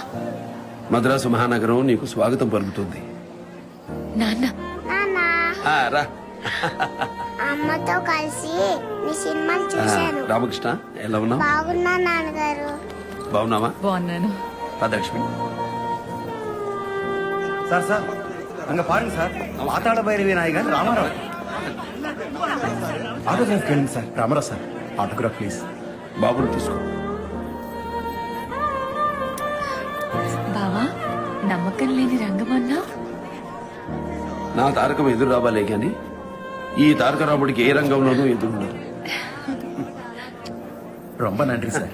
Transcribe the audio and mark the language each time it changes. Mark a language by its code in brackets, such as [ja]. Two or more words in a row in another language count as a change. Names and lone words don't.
[te] మద్రాసు మహానగరం నీకు స్వాగతం పలుకుతుంది. నాన్న రా. అమ్మతో కలిసి మీ సినిమాలు చూశాను. రామకృష్ణ ఎలా ఉన్నావు? బాగున్నా నాన్నగారు. బాగున్నావా? బాగున్నాను. పదలక్ష్మి. [ta] சார் சார் அங்க பாருங்க சார், பாத்தாள பைரவி நாயகன் ராமாராவ். ஆட்டோகிராஃப் கேளுங்க சார். ராமாராவ் சார், [en] autograph please. [te] బాబుని తీసుకో. బావా, నమ్మకం లేని రంగమన్నా. నా తారకం ఎదురు రావాలే గాని ఈ తారకరాముడికి ఏ రంగంలోనూ ఎదురున్నారు. [ta] ரொம்ப நன்றி சார்.